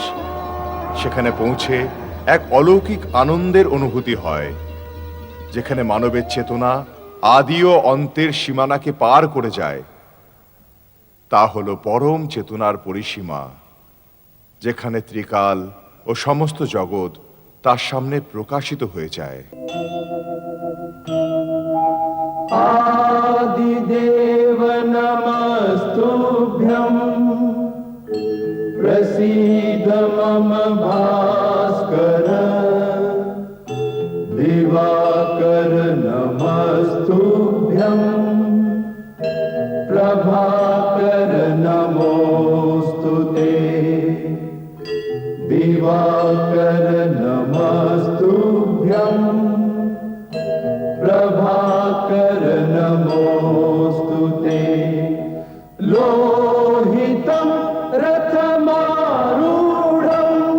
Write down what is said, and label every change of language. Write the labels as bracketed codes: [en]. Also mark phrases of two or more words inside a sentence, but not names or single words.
[bn] সেখানে পৌঁছে এক অলৌকিক আনন্দের অনুভূতি হয়, যেখানে মানবের চেতনা আদি ও অন্তের সীমানাকে পার করে যায়। তা হলো পরম চেতনার পরিসীমা, যেখানে ত্রিকাল ও সমস্ত জগৎ তার সামনে প্রকাশিত হয়ে যায়। [sa] आदिदेव नमस्तुभ्यं प्रसीद मम भास्कर दिवाकर नमस्तुभ्यं प्रभाकर नमोस्तुते दिवाकर नमस्तुभ्यं प्रभाकर नमोस्तुते लोहितं रथमारूढं